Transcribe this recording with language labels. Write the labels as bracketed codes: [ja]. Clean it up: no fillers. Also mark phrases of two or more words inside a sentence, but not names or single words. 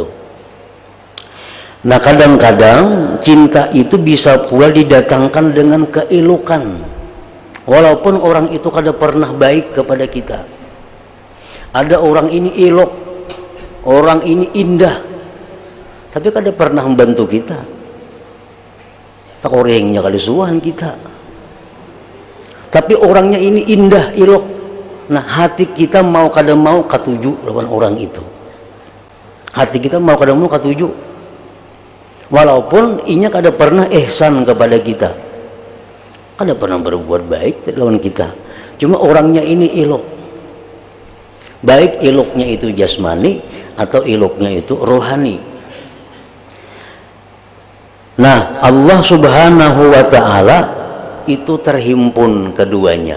[id] Nah, kadang-kadang cinta itu bisa pula didatangkan dengan keelokan, walaupun orang itu kada pernah baik kepada kita. Ada orang ini elok, orang ini indah, tapi kada pernah membantu kita. [bjn] Tak orangnya kada suan kita. [id] Tapi orangnya ini indah, elok. [bjn] Nah, hati kita mau kada mau katuju lawan orang itu. Hati kita mau kada mau katuju. Walaupun inya kada pernah ihsan kepada kita. Kada pernah berbuat baik lawan kita. [id] Cuma orangnya ini elok. Baik eloknya itu jasmani atau eloknya itu rohani. Nah, Allah [ar] سبحانه وتعالى [id] itu terhimpun keduanya.